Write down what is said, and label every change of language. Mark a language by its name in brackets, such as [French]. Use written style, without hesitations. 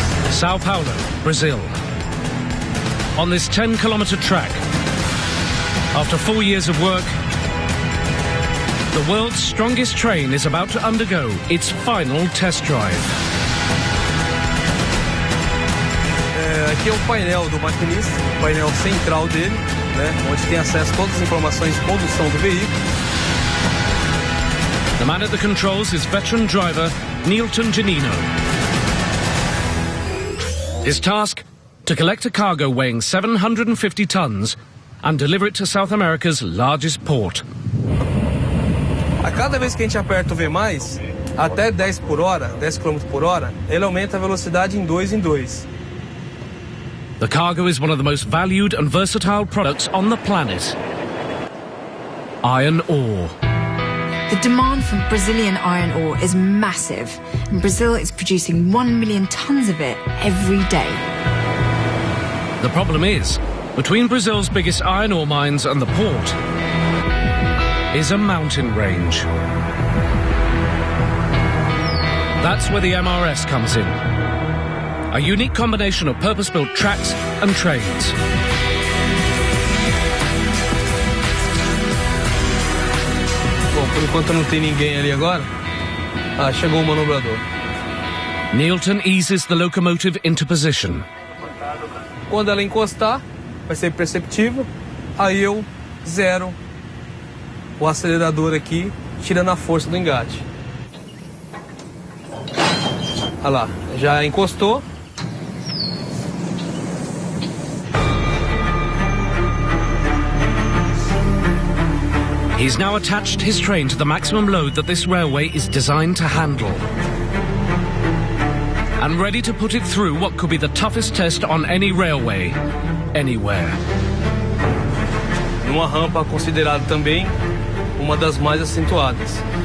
[English] Sao Paulo, Brazil. On this 10-kilometre track, after 4 years of work, the world's strongest train is about to undergo its final test drive. [Portuguese] Aqui é o painel do maquinista, o painel central dele, né, onde tem acesso a todas as informações de condução do veículo. [English] The man at the controls is veteran driver Nilton Janino. His task? To collect a cargo weighing 750 tons and deliver it to South America's largest port. [Portuguese] A cada vez que a gente aperta o V+, até 10 por hora, 10 km por hora, ele aumenta a velocidade em 2 em 2. [English] The cargo is one of the most valued and versatile products on the planet. Iron ore. The demand for Brazilian iron ore is massive, and Brazil is producing 1 million tons of it every day. The problem is, between Brazil's biggest iron ore mines and the port is a mountain range. That's where the MRS comes in. A unique combination of purpose-built tracks and trains. [Portuguese] Bom, por enquanto não tem ninguém ali agora. Ah, chegou o manobrador. [English] Nilton eases the locomotive into position. [Portuguese] Quando ela encostar, vai ser perceptível. Aí eu zero o acelerador aqui, tirando a força do engate. Olha lá, já encostou. [English] He's now attached his train to the maximum load that this railway is designed to handle. And ready to put it through what could be the toughest test on any railway, anywhere. [Portuguese] Numa rampa considerada também uma das mais acentuadas.